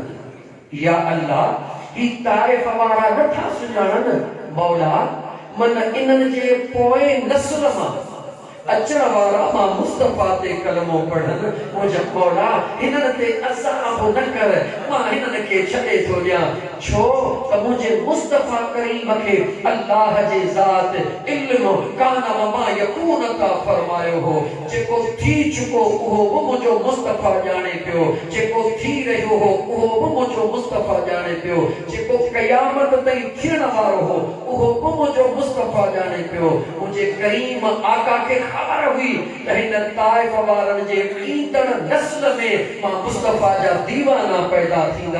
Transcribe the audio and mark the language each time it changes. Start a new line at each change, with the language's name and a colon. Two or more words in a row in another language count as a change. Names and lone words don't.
Sindhi: या अल्लाह ही ताइफ वारा नथा सुञाणनि मौला, मन इन्हनि जे पोएं नस्ल मां अचण वारा मां मुस्तफा ते कलमो पढ़नि। मुंहिंजा मौला हिननि ते अज़ाब न कर, मां हिननि खे छॾे थो ॾियां, छो त मुंहिंजे मुस्तफा करीम खे अल्लाह जे ज़ात इल्म
Arabic: كان وما يكون
Sindhi: का फरमायो हो। जेको थी चुको उहो बि मुंहिंजो मुस्तफा ॼाणे पियो, जेको थी रहियो हो उहो बि मुंहिंजो मुस्तफा ॼाणे पियो, जेको क़यामत ताईं थियण वारो हो उहो बि मुंहिंजो मुस्तफा ॼाणे पियो। मुंहिंजे करीम आका खे ख़बर हुई त हिन ताइफ वारनि जे ईंदड़ नस्ल में मां मुस्तफा जा दीवाना पैदा थींदा।